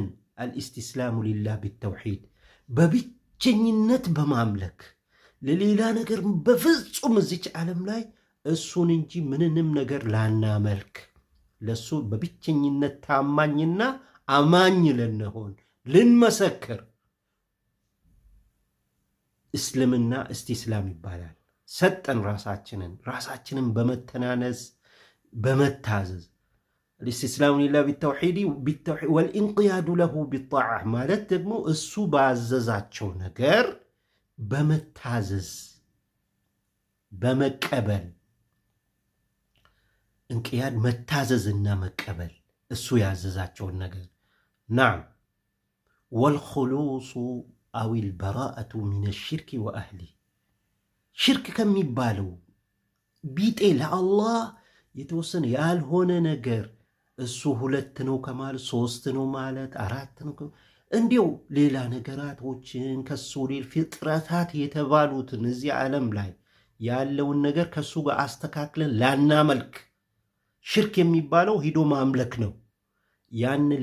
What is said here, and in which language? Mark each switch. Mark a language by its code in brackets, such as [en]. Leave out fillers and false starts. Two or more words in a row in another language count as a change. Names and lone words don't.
[ar] الاستسلام لله بالتوحيد [am] በብቸኝነት በማምለክ ለሌላ ነገር በፍጹም እዚች ዓለም ላይ እሱን እንጂ ምንንም ነገር ላናመልክ ለሱ በብቸኝነት ታማኝና አማኝ ልንሆን ልንመሰክር እስልምና ኢስቲስላም ይባላል። ሰጠን ራሳችንን በመተናነስ በመታዘዝ [ar] الاستسلام لله بالتوحيد والانقياد له بالطاعة [am] ማለት ደግሞ እሱ ባዘዛቸው ነገር በመታዘዝ በመቀበል እንቅያድ መታዘዝና መቀበል እሱ ያዘዛቸውን ነገር [ar] نعم والخلوص أو البراءة من الشرك وأهله [am] ሽርክ ከሚባለው ቢጤ ለአላህ የተወሰነ ያልሆነ ነገር እሱ 2 ነው ከማለት 3 ነው ማለት 4 ነው እንዲው ሌላ ነገራቶችን ከሱ ሌላ ፍጥረታት የተባሉትን እዚህ ዓለም ላይ ያለውን ነገር ከሱ ጋር አስተካክለን ላናመልክ። ሽርክ የሚባለው ሂዶ ማምለክ ነው። ያንን